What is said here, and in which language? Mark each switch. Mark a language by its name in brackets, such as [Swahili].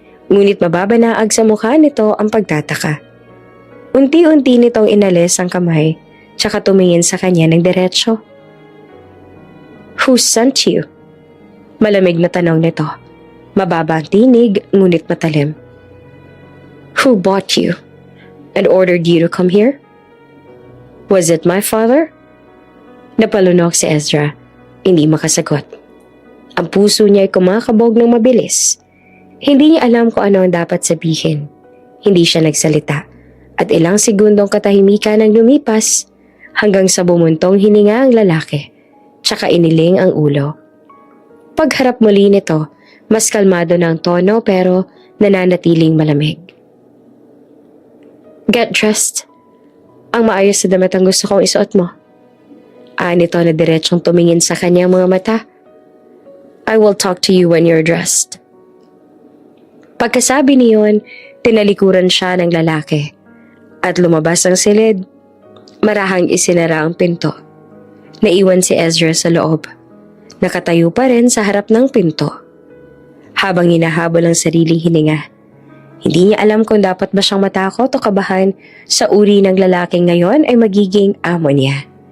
[Filipino] Ngunit mababanaag sa mukha nito ang pagtataka. Unti-unti nitong inalis ang kamay, tsaka tumingin sa kanya ng diretsyo. [English] Who sent you? [Filipino] Malamig na tanong nito. Mababa ang tinig, ngunit matalim. [English] Who bought you and ordered you to come here? Was it my father? [Filipino] Napalunok si Ezra. Hindi makasagot. Ang puso niya ay kumakabog ng mabilis. Hindi niya alam kung ano ang dapat sabihin. Hindi siya nagsalita at ilang segundong katahimikan ang lumipas hanggang sa bumuntong hininga ang lalaki, tsaka iniling ang ulo. Pagharap muli nito, mas kalmado na ang tono pero nananatiling malamig. [English] Get dressed. [Filipino] Ang maayos na damit ang gusto kong isuot mo. Nito na diretsong tumingin sa kanyang mga mata. [English] I will talk to you when you're dressed. [Filipino] Pagkasabi niyon, tinalikuran siya ng lalaki. At lumabas ang silid. Marahang isinara ang pinto. Naiwan si Ezra sa loob. Nakatayo pa rin sa harap ng pinto. Habang hinahabol ang sariling hininga. Hindi niya alam kung dapat ba siyang matakot o kabahan sa uri ng lalaking ngayon ay magiging amo niya.